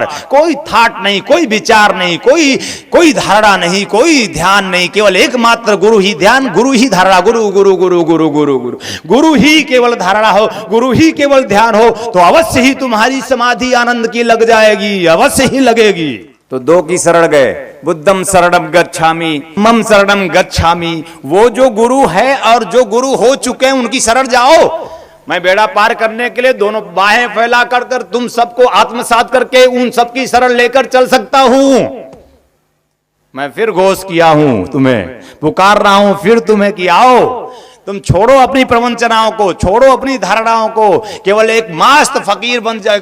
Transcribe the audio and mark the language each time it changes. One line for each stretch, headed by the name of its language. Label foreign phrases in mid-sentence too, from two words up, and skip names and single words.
Hindi: कोई थाट नहीं, कोई विचार नहीं, कोई धारणा नहीं, कोई ध्यान नहीं, केवल एकमात्र गुरु ही ध्यान, गुरु ही धारणा। गुरु गुरु गुरु गुरु गुरु गुरु गुरु ही केवल धारणा हो, गुरु ही केवल ध्यान हो, तो अवश्य ही तुम्हारी समाधि आनंद की लग जाएगी, अवश्य ही लगेगी। तो दो की शरण गए,
Pali: बुद्धम शरणम गच्छामि, मम शरणम गच्छामि।
Hindi: वो जो गुरु है और जो गुरु हो चुके हैं उनकी शरण जाओ। मैं बेड़ा पार करने के लिए दोनों बाहें फैला कर तुम सबको आत्मसात करके उन सबकी शरण लेकर चल सकता हूं। मैं फिर घोष किया हूं, तुम्हें पुकार रहा हूं फिर तुम्हें कि आओ, तुम छोड़ो अपनी प्रवंचनाओं को, छोड़ो अपनी धारणाओं को, केवल एक मस्त फकीर बन जाओ।